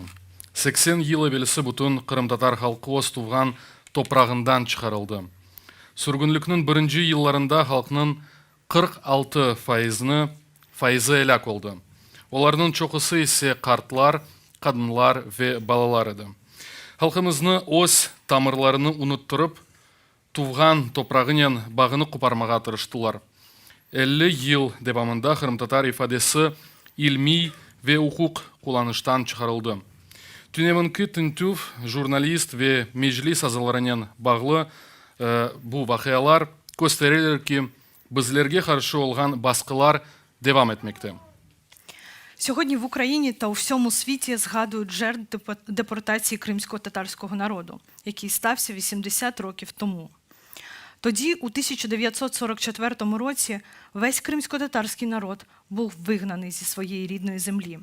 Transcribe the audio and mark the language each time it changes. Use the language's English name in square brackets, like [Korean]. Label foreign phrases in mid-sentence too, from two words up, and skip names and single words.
[Crimean Tatar] 80 yıl evvelsi bütün Kırım Tatar halkı öz tuğan toprağından çıkarıldı. Sürgünlüknün birinci yıllarında halkının 46 faizi helak oldu. Onların çoğusu ise kartlar, kadınlar ve balalar idi. Halkımızны öz tamırlarını unutturup, tuğan toprağının bağını koparmağa tırıştılar. 50 yıl devamında Kırım Tatar ifadesi ilmi ve hukuk kullanıştan çıkarıldı. Tünevinki tintüv, jurnalist ve meclis azalarının bağlı bu vakıyalar gösterirler ki bizlerge karşı olan baskılar devam etmekte. [Ukrainian] Сьогодні в Україні та у всьому світі згадують жертв депортації кримсько-татарського народу, який стався 80 років тому. Тоді, у 1944 році, весь кримсько-татарський народ був вигнаний зі своєї рідної землі.